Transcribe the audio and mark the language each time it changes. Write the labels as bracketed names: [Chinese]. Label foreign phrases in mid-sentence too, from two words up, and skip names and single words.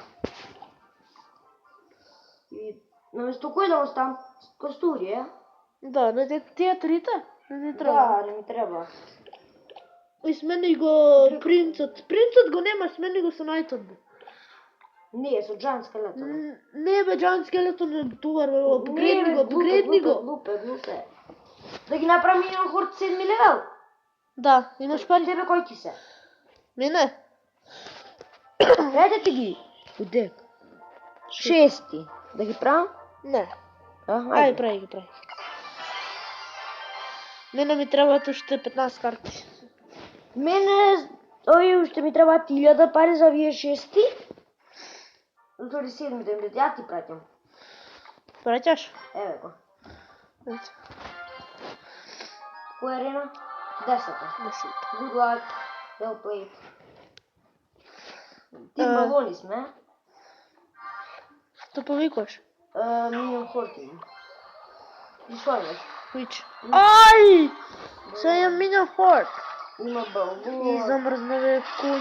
[Macedonian] И наместо кој да оставам? Костури, е? Да, не тие трите? Не треба. Да, не ми треба. И смени го принцот. Принцот го нема, смени го со најтот, бе. Не, со Giant Skeleton. Не бе, Giant Skeleton е товар, бе, апгрейдни го. Глупе. Да ги направим Minion Horde 7 левел? Да, имаш пари? Тебе кој ти се? Мене? Еде ти ги. Удек. 6. Да ги правам? Не. Ајде. Прави ги. Мене ми требаат уште 15 карти. Мене уште ми требаат 1000 пари за овие 6. Затоа 7 ја ти праќам. Праќаш? Еве го. Ето. Која арена? 10. [English] Good luck. Well played. [Macedonian] Ти балони сме. Што повикуваш? Minion Horde имам. И што имаш? Which? Ај! Сега имам Minion Horde. Има балон. И замрзнале конј.